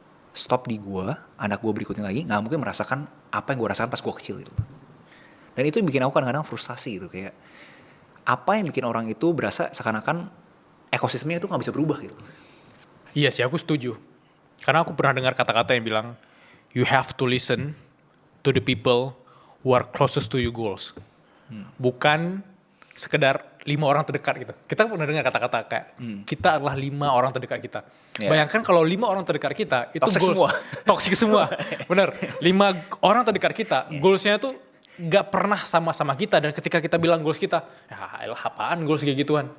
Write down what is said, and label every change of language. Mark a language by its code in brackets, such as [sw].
[id] Stop di gue, anak gue berikutnya lagi gak mungkin merasakan apa yang gue rasakan pas gue kecil gitu. Dan itu yang bikin aku kadang-kadang frustasi gitu. Kayak apa yang bikin orang itu berasa seakan-akan ekosistemnya itu gak bisa berubah gitu. Iya sih, aku setuju. Karena aku pernah dengar kata-kata yang bilang, [en] you have to listen to the people who are closest to your goals. [id] Bukan sekedar 5 orang terdekat gitu. Kita pernah dengar kata-kata kayak kita adalah 5 orang terdekat kita. [en] Yeah. [id] Bayangkan kalau 5 orang terdekat kita itu [en] Toxic goals, [id] semua. toxic semua. Bener. 5 orang terdekat kita, goalsnya tuh gak pernah sama-sama kita, dan ketika kita bilang goals kita, ya elah apaan goals kayak gituan.